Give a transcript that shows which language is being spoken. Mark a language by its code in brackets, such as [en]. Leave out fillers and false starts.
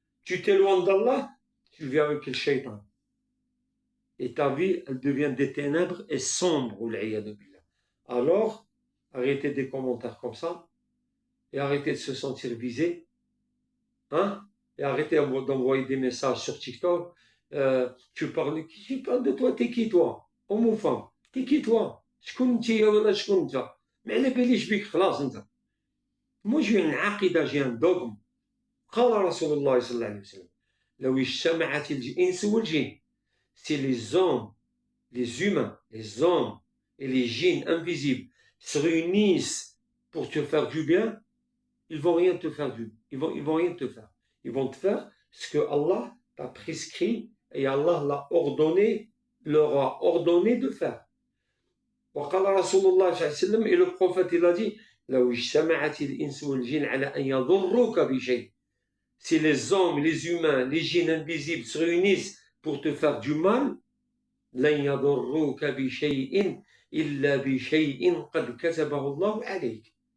[fr] Tu t'éloignes d'Allah, tu viens avec le shaitan. Et ta vie, elle devient des ténèbres et sombre. Alors, arrêtez des commentaires comme ça et arrêtez de se sentir visé. Hein? Et arrêtez d'envoyer des messages sur TikTok. Tu parles de toi, t'es qui toi? Homme ou femme? T'es qui toi? [ar] شكون نتيا ولا شكون نتا؟ ما على باليش بيك خلاص انت. [fr] Moi j'ai une عقيدة, j'ai un dogme. [ar] قال رسول الله صلى الله عليه وسلم لو اجتمعت الإنس والجن, [fr] si les hommes, les humains, les hommes et les djinns invisibles se réunissent pour te faire du bien, ils vont rien te faire ils vont rien te faire. Ils vont te faire ce que Allah t'a prescrit et Allah leur a ordonné de faire. [ar] وقال رسول الله صلى الله عليه وسلم, [fr] et le prophète il a dit [ar] لو اجتمعت الإنس والجن على أن يضروك بشيء, [fr] si les hommes, les humains, les djinns invisibles se réunissent pour te faire du mal, [ar] لن يضروك بشيء إلا بشيء قد كتبه الله عليك.